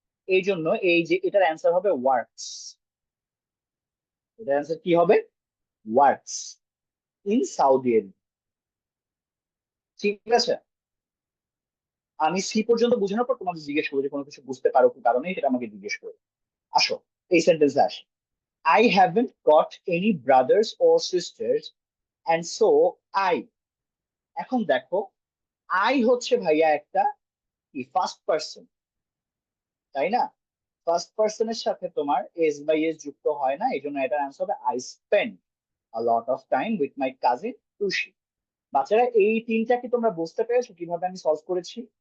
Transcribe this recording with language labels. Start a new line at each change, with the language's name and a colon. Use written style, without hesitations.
Bangla: এই জন্য এই যে এটার অ্যান্সার হবে ওয়ার্কস। এটার অ্যান্সার কি হবে?
English: Works in Saudi Arab.
Bangla: ঠিক আছে, আমি সি পর্যন্ত বোঝানোর পর তোমাকে জিজ্ঞেস করবো যে কোনো কিছু বুঝতে পারো কি কারণে, সেটা আমাকে জিজ্ঞেস করো। আসো, এই সেন্টেন্সে আসি।
English: I haven't got any brothers or sisters and so I।
Bangla: এখন দেখো I হচ্ছে ভাইয়া একটা কি ফার্স্ট পার্সন, তাই না? ফার্স্ট পার্সনের সাথে তোমার এস বাই এস যুক্ত হয় না, এই জন্য এটার আনসার হবে
English: I spend a lot of time with my cousin
Bangla: টুসি। বাচ্চারা এই তিনটা কি তোমরা বুঝতে পেরেছো কিভাবে আমি সলভ করেছি?